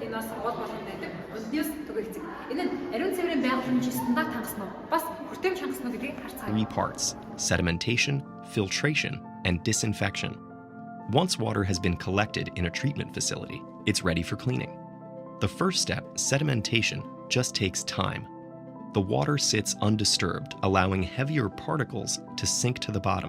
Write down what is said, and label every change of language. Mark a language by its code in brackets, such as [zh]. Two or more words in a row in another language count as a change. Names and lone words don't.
[mn] сургууль болгонд байдаг үндэс төгөө эцэг. Энэ нь ариун цэврийн байгууламжийн стандарт хангасан уу? Бас хүртээмж хангасан уу гэдгийг харцгаая. [en] 3 parts: sedimentation, filtration, and disinfection. Once water has been collected in a treatment facility, it's ready for cleaning. The first step, sedimentation, just takes time. The water sits undisturbed, allowing heavier particles to sink to the bottom.